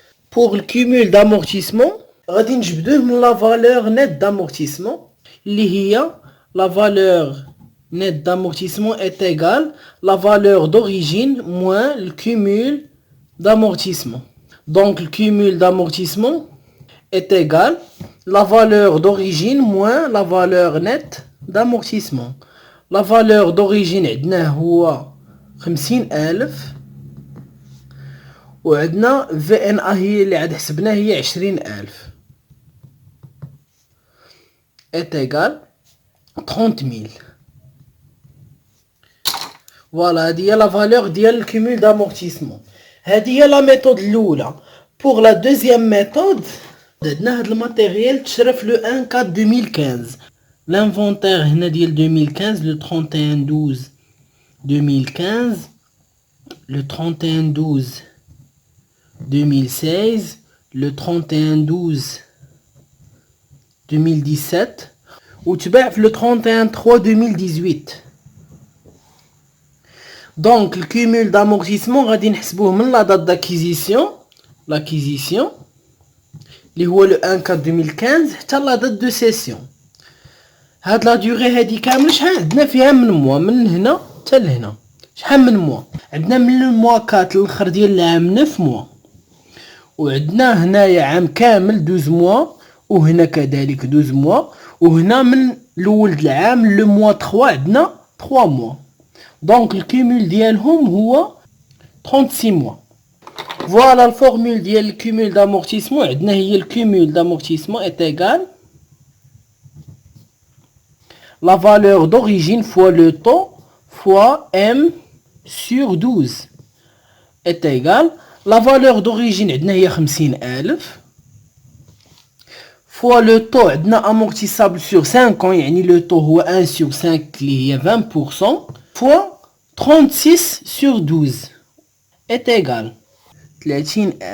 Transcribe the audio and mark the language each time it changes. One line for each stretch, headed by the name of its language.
French: Pour le cumul d'amortissement, غادي نجبدوه من la valeur nette d'amortissement اللي هي la valeur nette d'amortissement est égale la valeur d'origine moins le cumul d'amortissement. Donc le cumul d'amortissement est égal la valeur d'origine moins la valeur nette d'amortissement. La valeur d'origine عندنا هو 50,000 وعندنا VNA هي اللي عاد حسبناها هي 20,000 est égal 30,000. Voilà, هذه هي la valeur ديال الكومول d'amortissement. هذه هي la méthode الأولى.
Arabic: Pour la deuxième méthode, عندنا هاد الماتيريال تشرى في لو 1 4 2015.
French: L'inventaire هنا ديال 2015 le 31 12 2015, le 31 12 2016, le 31 12 2017 وتباع في le 31 3 2018. Donc le cumul d'amortissement غادي نحسبوه من la date d'acquisition اللي هو le 1 4 2015 حتى la date de cession.
Arabic: هاد لا دوغي هادي كامل شحال عندنا فيها من موا من هنا حتى لهنا؟ شحال من موا؟ عندنا من الموا 4 للاخر ديال العام 9 موا وعندنا هنايا عام كامل 12 موا وهنا كذلك 12 موا وهنا من الاول د العام لو موا 3 عندنا 3 موا. دونك الكومول ديالهم هو 36 mois.
French: Voilà la formule ديال الكومول d'amortissement. عندنا هي الكومول d'amortissement est égal la valeur d'origine fois le taux fois M sur 12 est égal la valeur d'origine عندنا هي 50,000 fois le taux عندنا amortissable sur 5 ans يعني le taux هو 1 sur 5 اللي هي 20% fois 36 sur 12 est égal 30,000.